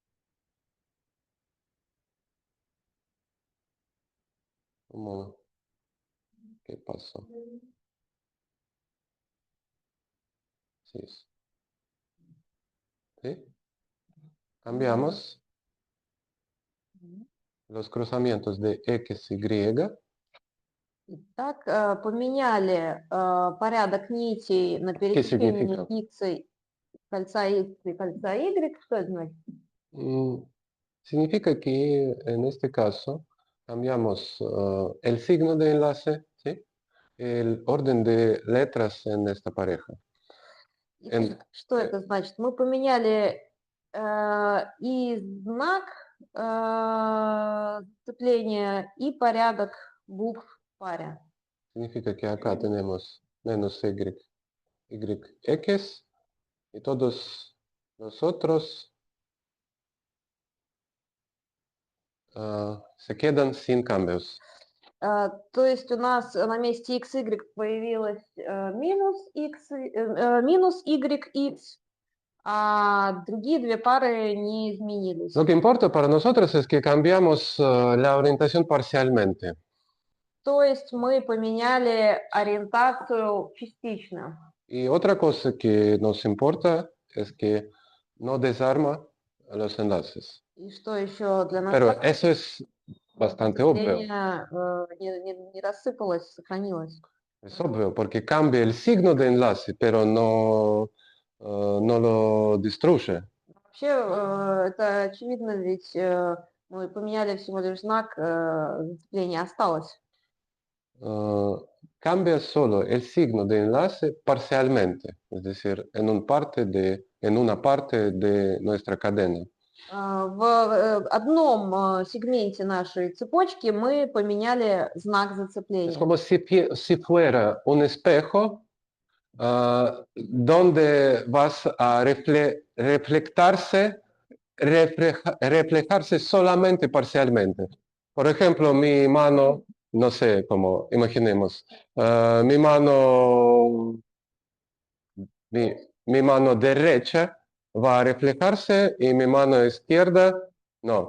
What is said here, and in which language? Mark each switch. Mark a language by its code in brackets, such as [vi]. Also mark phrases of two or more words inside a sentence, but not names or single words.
[es] Como, ¿qué pasó? Sí. ¿Sí? Cambiamos los cruzamientos de X, Y. [ru] Итак, поменяли порядок нитей на пересечении [es] significa? [ru] X, кольца X и кольца Y. Что это значит? [es] Significa que en este caso cambiamos el signo de enlace, ¿sí? El orden de letras en esta pareja. [ru] Что это значит? Мы поменяли и знак сцепления, и порядок букв в паре. [es] Significa que acá tenemos menos Y, X y todos los otros se quedan sin cambios. [ru] То есть у нас на месте XY появилось минус YX, а другие две пары не изменились. [es] Lo que importa para nosotros es que cambiamos la orientación parcialmente. [ru] То есть мы поменяли ориентацию частично. [es] Y otra cosa que nos importa es que no desarma los enlaces. [ru] И что еще для нас [es] Pero [ru] важно, [es] eso es bastante obvio. [ru] не рассыпалось, сохранилось. [es] Es obvio porque cambia el signo de enlace, pero no lo destruye. [ru] Вообще, это очевидно, ведь мы поменяли всего лишь знак, зацепление осталось. [es] Cambia solo el signo de enlace parcialmente, es decir, en una parte de nuestra cadena. [ru] В одном сегменте нашей цепочки мы поменяли знак [es] Es [ru] зацепления. [es] como si fuera un espejo donde vas a reflejarse solamente parcialmente. Por ejemplo, mi mano, no sé cómo, imaginemos, mi mano derecha va a reflejarse y mi mano izquierda no.